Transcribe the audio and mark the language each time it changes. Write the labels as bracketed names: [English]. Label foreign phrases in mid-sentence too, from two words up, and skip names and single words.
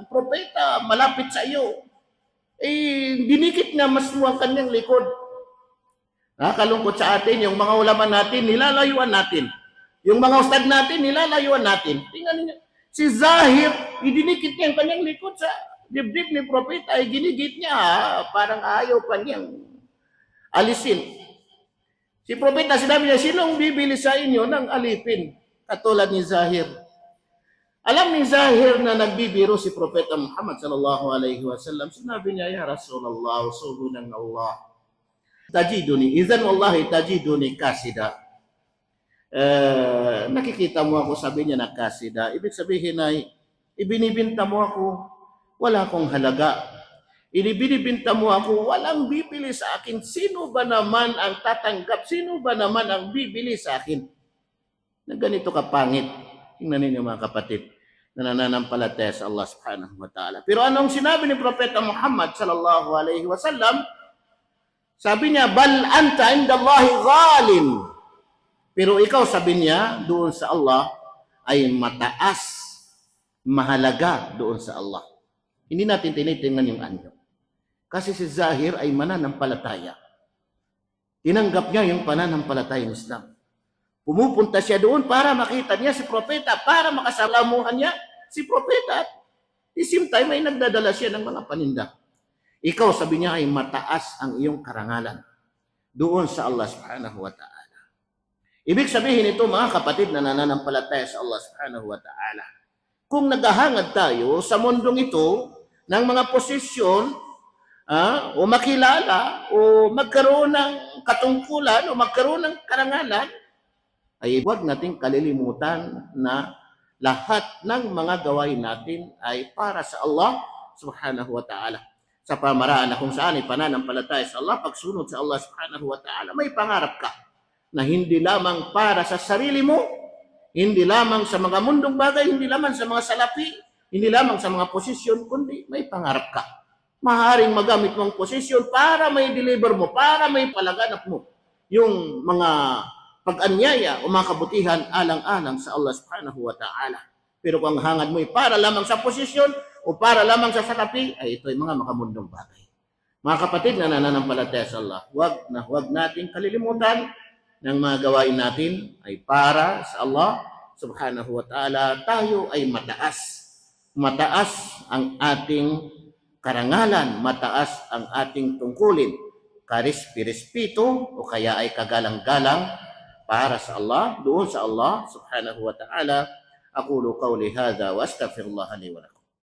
[Filipino] Propeta, malapit sa iyo. Dinikit niya mas ang kanyang likod. Nakakalungkot sa atin, yung mga ulaman natin, nilalayuan natin. Yung mga ustad natin, nilalayuan natin. Tingnan niyo, si Zahir, idinikit niya ang kanyang likod sa dibdib ni Propeta, ay ginigit niya, parang ayaw pa niyang alisin. Si propeta, sinabi niya, sinong bibili sa inyo ng alipin? Katulad ni Zahir. Alam ni Zahir na nagbibiro si Propeta Muhammad [Arabic] صلى الله عليه وسلم. [Filipino] Sinabi niya, [Arabic] يا رسول الله, [Filipino] usulo ng Allah. [Arabic] تجدني إذن والله تجدني كاسدا. [Filipino] Nakikita mo ako, sabi niya na kasida. Ibig sabihin ay, ibinibinta mo ako, wala akong halaga. Binibinta mo ako, walang bibili sa akin. Sino ba naman ang tatanggap? Sino ba naman ang bibili sa akin? Na ganito kapangit. Tingnan ninyo mga kapatid na nananampalataya sa Allah [Arabic] سبحانه وتعالى. [Filipino] Pero anong sinabi ni Propeta Muhammad [Arabic] صلى الله عليه وسلم? [Filipino] Sabi niya, [Arabic] بل أنت عند الله غال. [Filipino] Pero ikaw, sabi niya, doon sa Allah ay mataas, mahalaga doon sa Allah. Hindi natin tinitingnan yung anyo. Kasi si Zahir ay mananampalataya. Tinanggap niya yung pananampalatayang Islam. Pumupunta siya doon para makita niya si propeta, para makasalamuhan niya si propeta. [English] At the same time [Filipino] ay nagdadala siya ng mga paninda. Ikaw, sabi niya, ay mataas ang iyong karangalan doon sa Allah [Arabic] سبحانه وتعالى. [Filipino] Ibig sabihin ito, mga kapatid na nananampalataya sa Allah [Arabic] سبحانه وتعالى. [Filipino] Kung naghahangad tayo sa mundong ito ng mga posisyon, o makilala, o magkaroon ng katungkulan, o magkaroon ng karangalan, ay huwag nating kalilimutan na lahat ng mga gawain natin ay para sa Allah [Arabic] سبحانه وتعالى. [Filipino] Sa pamaraan na kung saan ay pananampalataya sa Allah, pagsunod sa Allah [Arabic] سبحانه وتعالى, [Filipino] may pangarap ka na hindi lamang para sa sarili mo, hindi lamang sa mga mundong bagay, hindi lamang sa mga salapi, hindi lamang sa mga posisyon, kundi may pangarap ka. Maaaring magamit mo ang posisyon para may deliver mo, para may palaganap mo yung mga pag-anyaya o mga kabutihan alang-alang sa Allah [Arabic] سبحانه وتعالى. [Filipino] Pero kung hangad mo ay para lamang sa posisyon o para lamang sa salapi, ay ito ay mga makamundong bagay. Mga kapatid na nananampalataya sa Allah, huwag nating kalilimutan ng mga gawain natin ay para sa Allah [Arabic] سبحانه وتعالى. [Filipino] Tayo ay mataas. Mataas ang ating karangalan, mataas ang ating tungkulin, karispi-respito o kaya ay kagalang-galang para sa Allah, doon sa Allah [Arabic] سبحانه وتعالى. أقول قولي هذا وأستغفر الله لي ولكم.